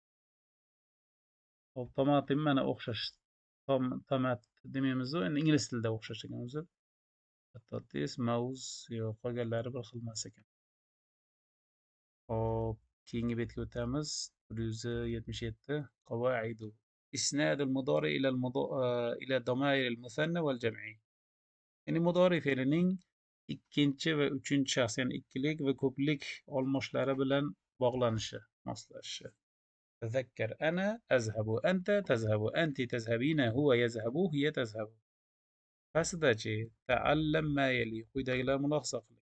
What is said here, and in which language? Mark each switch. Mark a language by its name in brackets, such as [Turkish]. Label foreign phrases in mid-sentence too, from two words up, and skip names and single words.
[Uzbek] Hop, tomatim mana o'xshash. Tomat demaymiz-ku, endi ingliz tilida o'xshash ekan o'zi. Patates, mavz, yo'q, qolganlari bir xil emas ekan. Hop, keyingi betga o'tamiz. 177 qavoidu. [Arabic] إسناد المضارع إلى ضمائر المثنى والجمعي. [Uzbek] Ya'ni mudori fe'lining ikkinchi va uchinchi shaxs, ya'ni ikkilik va ko'plik olmoshlari bilan bog'lanishi, moslashishi. [Arabic] تذكر أنا أذهب، أنت تذهب، أنتِ تذهبين، هو يذهب، هي تذهب. [Uzbek] Pastidachi [Arabic] تعلم ما يلي, [Uzbek] quyidagilar mulohaza qiling.